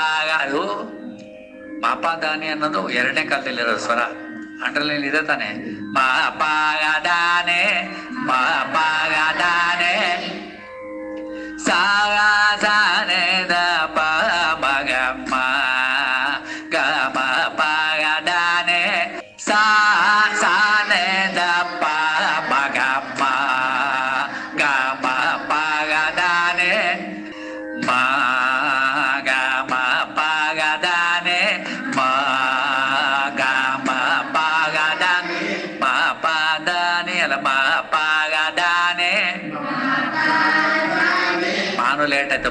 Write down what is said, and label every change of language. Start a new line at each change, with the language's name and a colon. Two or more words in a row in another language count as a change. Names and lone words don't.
Kannada: ಅದು ಮಾಪಾದಾನಿ ಅನ್ನೋದು ಎರಡನೇ ಕಾಲದಲ್ಲಿರೋ ಸ್ವರ. ಅಂಡರ್ಲೈನ್ ಇದೆ ತಾನೆ. ಮಾಪಾದಾನೆ ಮಾಪಾದಾನೆ ಸಾನೆ ದ ಪ ಮಗ ಮ ಗ ಮ ಪಾದಾನೆ ಸಾನೆ ದ ಪ ಮಗ ಮ ಗ ಮ ಪಾದಾನೆ ಮ ಗ ಮ ಪಾದಾನೆ ಮ ಗ ಮ ಪಾದಾನೆ ಮ ಪಾದಾನೆ ಅಲ್ಲ ಮ ಪಾದಾನೆ ಮಾನು ಲೇಟ್ ಆಯ್ತು.